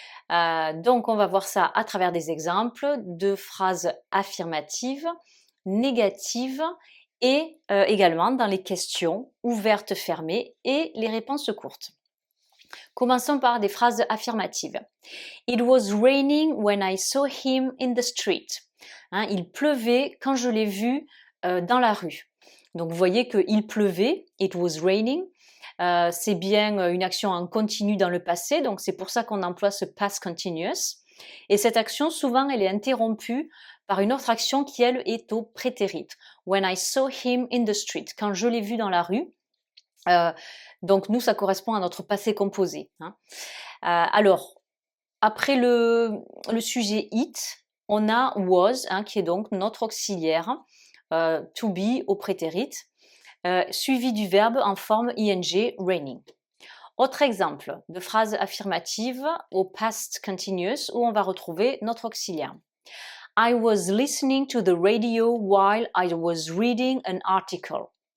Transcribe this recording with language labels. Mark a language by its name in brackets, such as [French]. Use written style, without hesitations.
[French] Donc, on va voir ça à travers des exemples de phrases affirmatives, négatives et également dans les questions ouvertes, fermées et les réponses courtes. Commençons par des phrases affirmatives. [English] It was raining when I saw him in the street. [French] Il pleuvait quand je l'ai vu dans la rue. Donc vous voyez qu'il pleuvait, [English] it was raining. [French] C'est bien une action en continu dans le passé, donc c'est pour ça qu'on emploie ce past continuous. Et cette action, souvent, elle est interrompue par une autre action qui, elle, est au prétérit. [English] When I saw him in the street. [French] Quand je l'ai vu dans la rue. Donc nous, ça correspond à notre passé composé. Alors, après le sujet it, on a was, qui est donc notre auxiliaire, to be au prétérit, suivi du verbe en forme ing, raining. Autre exemple de phrase affirmative au past continuous où on va retrouver notre auxiliaire. [English] I was listening to the radio while I was reading an article.